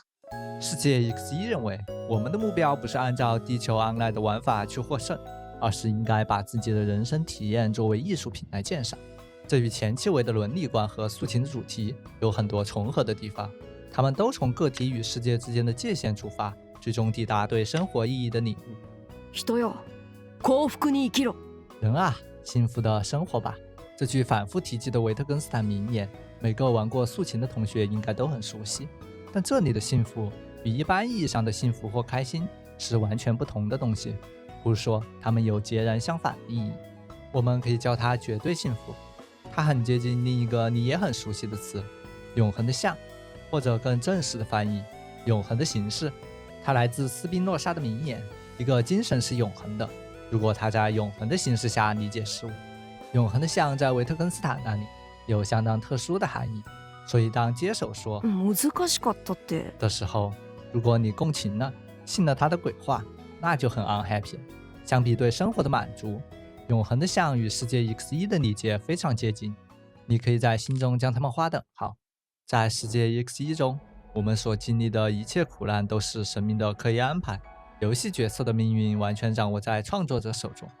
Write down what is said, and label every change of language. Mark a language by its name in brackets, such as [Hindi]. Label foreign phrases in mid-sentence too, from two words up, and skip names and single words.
[Chinese] 世界 X1 认为，我们的目标不是按照地球 Online 的玩法去获胜，而是应该把自己的人生体验作为艺术品来鉴赏。这与前期维的伦理观和素琴的主题有很多重合的地方，他们都从个体与世界之间的界限出发，最终抵达对生活意义的领悟。 [Japanese] 人よ、幸福に生きろ。 [Chinese] 人啊，幸福的生活吧。这句反复提及的维特根斯坦名言，每个玩过素琴的同学应该都很熟悉。但这里的幸福与一般意义上的幸福或开心是完全不同的东西，不是说它们有截然相反的意义。我们可以叫它绝对幸福，它很接近另一个你也很熟悉的词——永恒的像，或者更正式的翻译——永恒的形式。它来自斯宾诺莎的名言：一个精神是永恒的，如果它在永恒的形式下理解事物。永恒的像在维特根斯坦那里有相当特殊的含义，所以当接手说 [Japanese] 難しかったって [Chinese] 的时候，如果你共情了，信了他的鬼话，那就很 unhappy。相比对生活的满足，永恒的像与世界 X1 的理解非常接近，你可以在心中将它们划等号。在世界 X1 中，我们所经历的一切苦难都是神明的刻意安排，游戏角色的命运完全掌握在创作者手中。